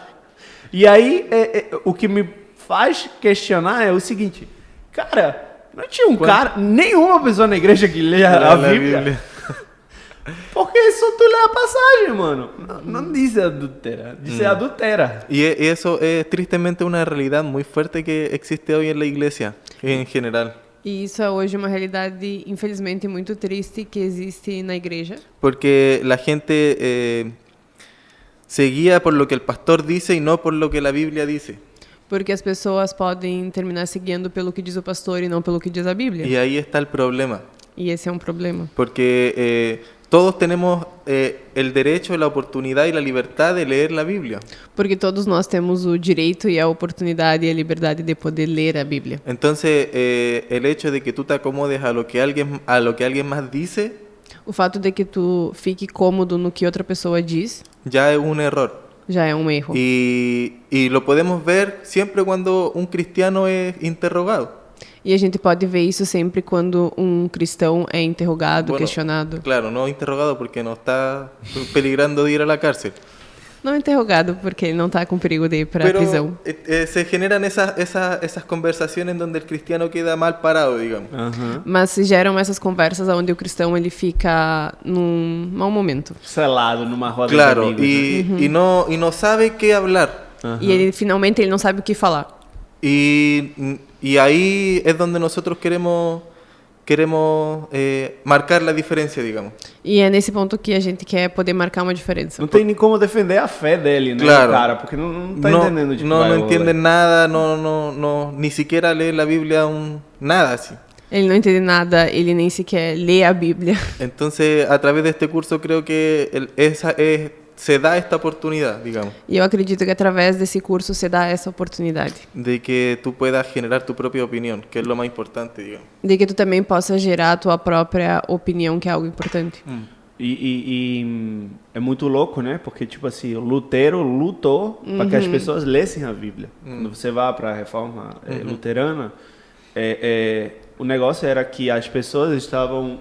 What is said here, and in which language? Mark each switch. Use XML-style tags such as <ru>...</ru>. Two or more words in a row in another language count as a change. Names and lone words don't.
<pt>E aí o que me faz questionar é o seguinte, cara... Não tinha nenhuma pessoa na igreja que lê a Bíblia. Porque só tu lê a passagem, mano. Não diz adultera, diz adultera.</pt> <es>Y eso es tristemente una realidad muy fuerte que existe hoy en la iglesia, en general.</es> <pt>E isso é hoje uma realidade, infelizmente, muito triste que existe na igreja.</pt> <es>Porque la gente se guía por lo que el pastor dice y no por lo que la Biblia dice.</es> <pt>Porque as pessoas podem terminar se guiando pelo que diz o pastor e não pelo que diz a Bíblia.</pt> <es>Y ahí está el problema.</es> <pt>E esse é um problema.</pt> <es>Porque todos tenemos el derecho, la oportunidad y la libertad de leer la Biblia.</es> <pt>Porque todos nós temos o direito e a oportunidade e a liberdade de poder ler a Bíblia.</pt> <es>Entonces, el hecho de que tú te acomodes a lo que alguien más dice,</es> <pt>o fato de que tu fique cômodo no que outra pessoa diz,</pt> <es>ya es un error.</es> <pt>Já é um erro.</pt> <es>Y lo podemos ver siempre cuando un cristiano es interrogado.</es> <pt>E a gente pode ver isso sempre quando um cristão é interrogado, questionado.</pt> <es>Claro, no interrogado porque no está peligrando de ir a la cárcel.</es> <pt>Não interrogado porque ele não está com perigo de ir para a prisão.</pt> <es>Se generan esas conversaciones donde el cristiano queda mal parado, digamos.</es> <pt>Mas se geram essas conversas onde o cristão ele fica num mau momento. Selado numa roda de amigos.</pt> <es>Claro, y no sabe qué hablar.</es> <pt>E ele finalmente ele não sabe o que falar.</pt> <es>Y ahí es donde nosotros queremos marcar la diferencia, digamos.</es> <pt>E é nesse ponto que a gente quer poder marcar uma diferença. Não tem nem como defender a fé dele, né, claro, cara? Porque não tá entendendo de</pt> <es>no entiende nada, ni siquiera lee la Biblia, nada así.</es> <pt>Ele não entende nada, ele nem sequer lê a Bíblia.</pt> <es>Entonces, a través de este curso creo que se da esta oportunidad, digamos.</es> <pt>E eu acredito que através desse curso se dá essa oportunidade.</pt> <es>De que tú puedas generar tu propia opinión, que es lo más importante, digamos.</es> <pt>De que tu também possa gerar a tua própria opinião, que é algo importante. E é muito louco, né? Porque, tipo assim, o Lutero lutou para que as pessoas lessem a Bíblia. Quando você vai para a reforma luterana, o negócio era que as pessoas estavam...</pt>